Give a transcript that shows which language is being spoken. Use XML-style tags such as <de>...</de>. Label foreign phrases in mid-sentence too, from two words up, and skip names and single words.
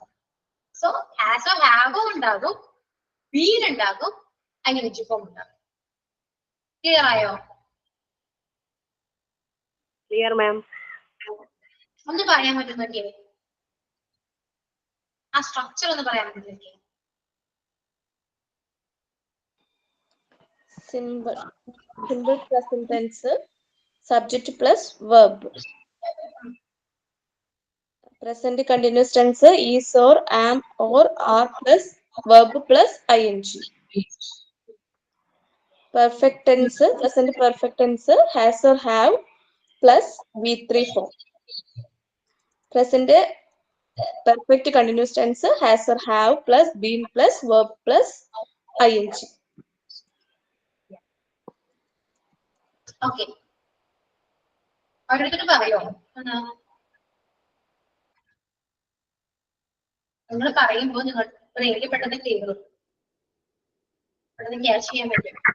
<ml>സോ ഹാസോ ഹാവോ ഉണ്ടാകും, ബീൻ ഉണ്ടാകും, ING ഫോം ഉണ്ടാകും. ക്ലിയർ ആയോ?</ml> <en>clear ma'am.</en> <ml>ഒന്ന് പറയാൻ പറ്റുന്നൊക്കെ ആ സ്ട്രക്ചർ ഒന്ന് പറയാൻ പറ്റുന്നൊക്കെ?</ml> <en>Simple present tense, subject plus verb. Present continuous tense is or am or are plus verb plus ING. Perfect tense, present perfect tense has or have plus V3 form. Present perfect continuous tense has or have plus been plus verb plus ing.</en> <ml>ഓക്കെ, ഓരോരുത്തർ പറയോ? നിങ്ങൾ പറയുമ്പോൾ നിങ്ങൾ എനിക്ക് പെട്ടെന്ന് ക്ലിയർ പെട്ടെന്ന് ക്യാച്ച് ചെയ്യാൻ പറ്റും.</ml>